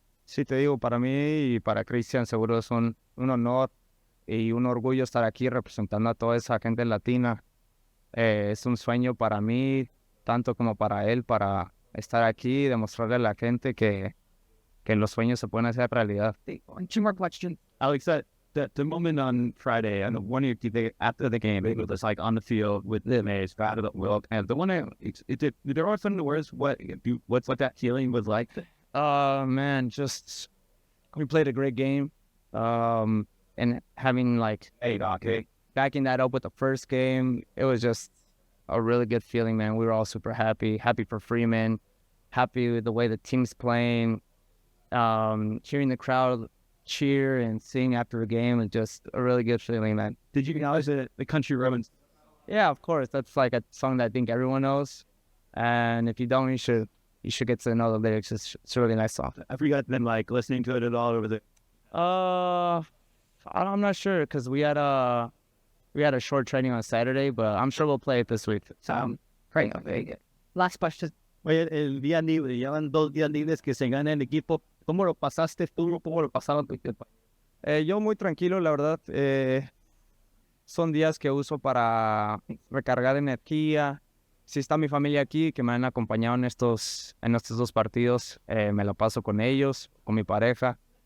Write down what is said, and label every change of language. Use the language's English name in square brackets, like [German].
[Spanish] Sí, te digo, para mí y para Cristian seguro es un honor y un orgullo estar aquí representando a toda esa gente latina. Es un sueño para mí, tanto como para él, para estar aquí y demostrarle a la gente que los sueños se pueden hacer realidad. [English] Two more questions. Alex, the moment on Friday, and one of you after the game, it was like on the field with the mates, out of the world, and the one there are some words what that feeling was like. Man, just we played a great game, and having like backing that up with the first game, it was just a really good feeling, man. We were all super happy for Freeman, happy with the way the team's playing, hearing the crowd cheer and sing after a game is just a really good feeling, man. Did you acknowledge the country roads? Yeah, of course. That's like a song that I think everyone knows, and if you don't, you should get to know the lyrics. It's a really nice song. Have you guys been like listening to it at all over there? I'm not sure because we had a short training on Saturday, but I'm sure we'll play it this week. Great. Last question. [Spanish] Oye, el día libre, llevan 2 días libres que se gana el equipo. ¿Cómo lo pasaste tú? ¿Cómo lo pasaron tu equipo? Yo muy tranquilo, la verdad. Son días que uso para recargar energía. Si está mi familia aquí, que me han acompañado en estos 2 partidos, me la paso con ellos, con mi pareja.